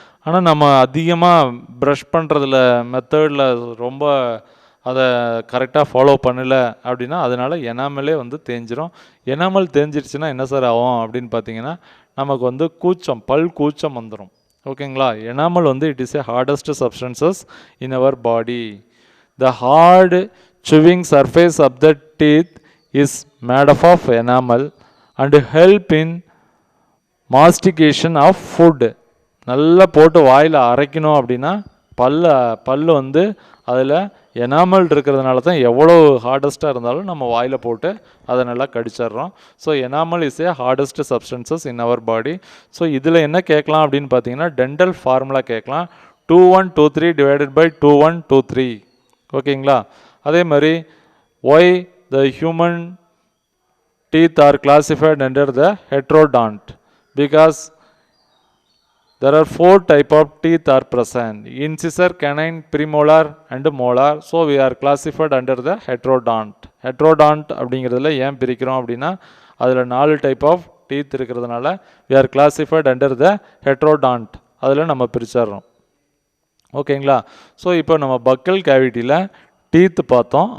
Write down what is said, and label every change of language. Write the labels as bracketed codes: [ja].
[ta] ஆனால் நம்ம அதிகமாக ப்ரஷ் பண்ணுறதுல மெத்தடில் ரொம்ப அதை கரெக்டாக ஃபாலோ பண்ணலை அப்படின்னா அதனால் எனாமலே வந்து தேஞ்சிரும். எனாமல் தேஞ்சிருச்சுன்னா என்ன சார் ஆகும் அப்படின்னு பார்த்தீங்கன்னா நமக்கு வந்து பல் கூச்சம் வந்துடும். ஓகேங்களா? [en] Enamel வந்து it is a hardest substances in our body. The hard chewing surface of the teeth is made up of enamel and help in mastication of food. [ta] நல்லா போட்டு வாயில் அரைக்கணும் அப்படின்னா பல்லு வந்து அதில் எனாமல் இருக்கிறதுனால தான் எவ்வளோ ஹார்டஸ்ட்டாக இருந்தாலும் நம்ம வாயில் போட்டு அதை நல்லா கடிச்சிட்றோம். [en] So enamel is a hardest substances in our body. So [ta] இதில் என்ன கேட்கலாம் அப்படின்னு பார்த்தீங்கன்னா டென்டல் ஃபார்முலா கேட்கலாம். [en] 2123 divided by 2123. ஓகேங்களா? [ta] அதே மாதிரி [en] Why the human teeth are classified under the heterodont because there are 4 type of teeth are present: incisor, canine, premolar and molar. So we are classified under the heterodont. [ta] Heterodont அப்படிங்கிறதுல ஏன் பிரிக்கிறோம் அப்படின்னா அதில் 4 type of teeth இருக்கிறதுனால [en] we are classified under the heterodont. [ta] அதில் நம்ம பிரிச்சிடுறோம். ஓகேங்களா? So இப்போ நம்ம பக்கல் கேவிட்டியில் டீத் பார்த்தோம்.